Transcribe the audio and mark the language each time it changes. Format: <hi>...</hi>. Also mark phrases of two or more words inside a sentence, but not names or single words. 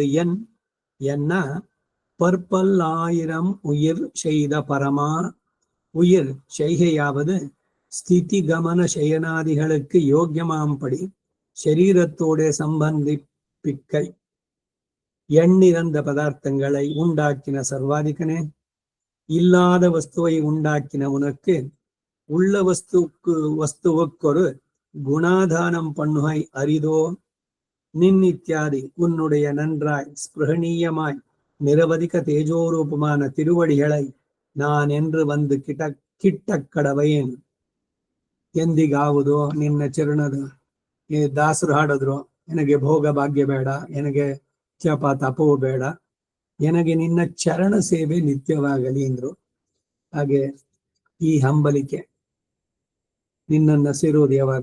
<ta>என்ன பற்பல் ஆயிரம் உயிர் செய்த பரமா உயிர் செய்கையாவது ஸ்திதி கமன சயனாதிகளுக்கு யோக்கியமாம்படி சரீரத்தோட சம்பந்திப்பிக்கை எண்ணிறந்த பதார்த்தங்களை உண்டாக்கின சர்வாதிகனே, இல்லாத வஸ்துவை உண்டாக்கின உனக்கு உள்ள வஸ்துவுக்கொரு குணாதானம் பண்ணுகை அரிதோ? நின் இத்தியாதி உன்னுடைய நன்றாய் ஸ்பிருகணீயமாய் நிரவதிக தேஜோரூபமான திருவடிகளை நான் என்று வந்து கிட்ட கடவைಯೇನು.</ta> <kn>ಎಂದಿಗಾವುದೋ ನಿನ್ನ ಚರಣದ ದಾಸರು ಹಾಡಿದ್ರು, ನನಗೆ ಭೋಗ ಭಾಗ್ಯ ಬೇಡ, ನನಗೆ ಜಪ ತಪವೂ ಬೇಡ, ನನಗೆ ನಿನ್ನ ಚರಣ ಸೇವೆ ನಿತ್ಯವಾಗಲಿ ಎಂದ್ರು. ಹಾಗೆ ಈ ಹಂಬಲಿಕೆ ನಿನ್ನನ್ನು ಸೇರೋದು ಯಾವಾಗ?</kn>